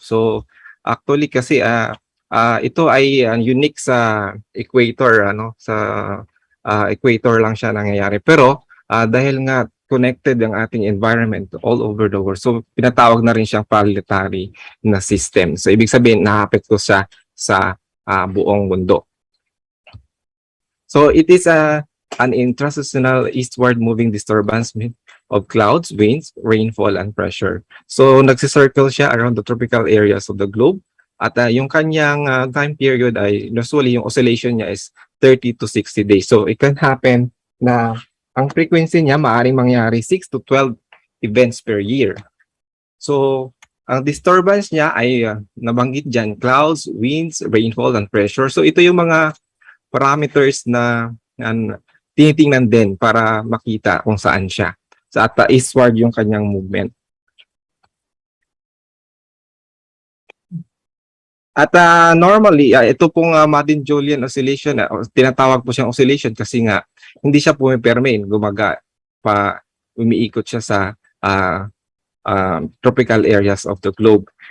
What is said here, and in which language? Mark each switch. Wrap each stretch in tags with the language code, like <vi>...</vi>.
<tl>So, actually kasi ito ay unique sa equator, sa equator lang siya nangyayari. Pero dahil nga connected ang ating environment all over the world, so pinatawag na rin siyang planetary na system. So, ibig sabihin, nakapekto siya sa buong mundo.</tl> <en>So, it is an intraseasonal eastward moving disturbance of clouds, winds, rainfall, and pressure. So,</en> <tl>nagsisircle siya</tl> <en>around the tropical areas of the globe.</en> <tl>At yung kanyang</tl> <en>time period ay usually yung oscillation niya is 30 to 60 days. So, it can happen na ang frequency niya</en> <tl>maaaring mangyari</tl> <en>6 to 12 events per year.</en> <tl>So, ang disturbance niya ay nabanggit dyan, clouds, winds, rainfall, and pressure. So, ito yung mga parameters na tinitingnan din para makita kung saan siya. At eastward yung kanyang movement. At normally, ito pong Madden-Julian oscillation, tinatawag po siyang oscillation kasi nga hindi siya pumipermain, umiikot siya sa tropical areas of the globe.</tl>